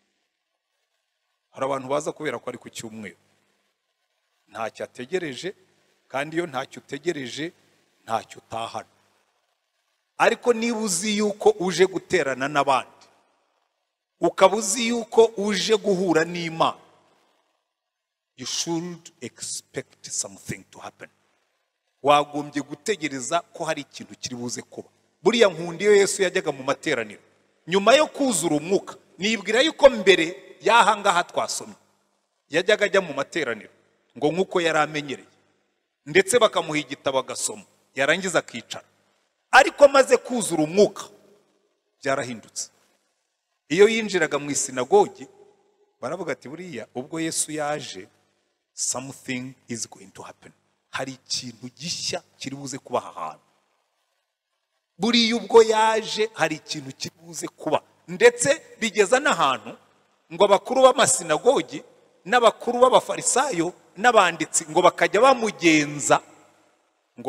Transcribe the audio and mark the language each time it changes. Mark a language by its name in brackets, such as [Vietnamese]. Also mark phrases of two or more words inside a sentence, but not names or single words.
[Kinyarwanda] Hari abantu baza kubera ko ari ku cyumweru, ntacyo ategereje, kandi iyo ntacyo utegereje ntacyo utahana. Ariko niba uzi yuko uje guterana n'abandi, ukaba uzi yuko uje guhura n'Imana, [English] you should expect something to happen. [Kinyarwanda] Wagombye gutegereza ko hari ikintu kiri buze kuba. Buriya nkunda iyo Yesu yajyaga mu materaniro, nyuma yo kuzura umwuka, nibwira yuko mbere y'ahangaha twasomye yajyaga ajya mu materaniro ngo nk'uko yari amenyereye, ndetse bakamuha igitabo agasoma, yarangiza akicara. Ariko amaze kuzura umwuka byarahindutse. Iyo yinjiraga mu isinagogi baravuga ati buriya ubwo Yesu yaje, [English] something is going to happen. [Kinyarwanda] Hari ikintu gishya kiri buze kuba ahantu. Buriya ubwo yaje hari ikintu kiri buze kuba, ndetse bigeza n'ahantu ngo abakuru b'amasinagogi n'abakuru b'abafarisayo n'abanditsi ngo bakajya bamugenza ngo